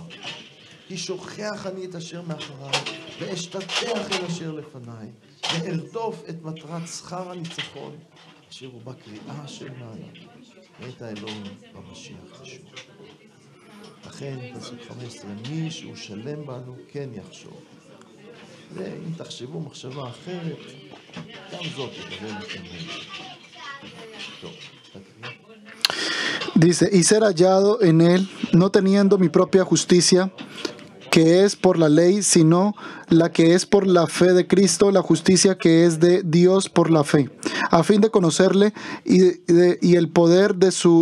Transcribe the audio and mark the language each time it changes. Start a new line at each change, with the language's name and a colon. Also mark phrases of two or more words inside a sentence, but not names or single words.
Hebrew: כי שוכח אני את אשר מאחריי, ואשתטח אל אשר לפניי, וארדוף את מטרת שכר הניצחון, אשר הוא בקריאה של מעלה, ואת האלוהים במשיח ישוע. לכן, פסוק 15, מי שהוא שלם בנו כן יחשוב. ואם תחשבו מחשבה אחרת, גם זאת תקבל לכם. טוב, תקריא.
Spanish: Dice, y ser hallado en él, no teniendo mi propia justicia, que es por la ley, sino la que es por la fe de Cristo, la justicia que es de Dios por la fe, a fin de conocerle y el poder de su